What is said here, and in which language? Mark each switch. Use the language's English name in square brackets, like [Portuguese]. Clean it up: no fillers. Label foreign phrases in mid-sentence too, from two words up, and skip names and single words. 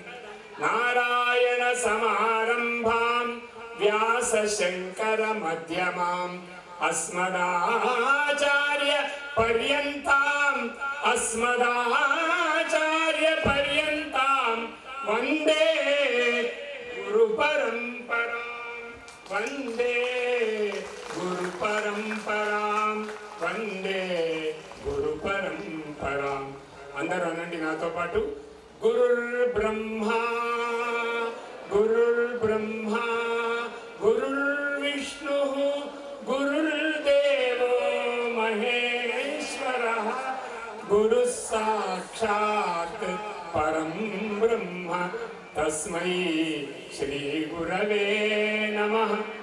[Sanskrit] नारायणसमारम्भां व्यासशङ्करमध्यमाम् अस्मदाचार्यपर्यन्तां वन्दे गुरुपरम्परां वन्दे गुरुपरम्परां वन्दे गुरुपरम्परां [Telugu] అందరూ అనండి నాతో పాటు [Sanskrit] గురుర్బ్రహ్మా గురుర్బ్రహ్మా గురుర్విష్ణు గురుర్దేవో మహేశ్వరః గురుః సాక్షాత్ పరం బ్రహ్మ తస్మై శ్రీ గురవే నమః.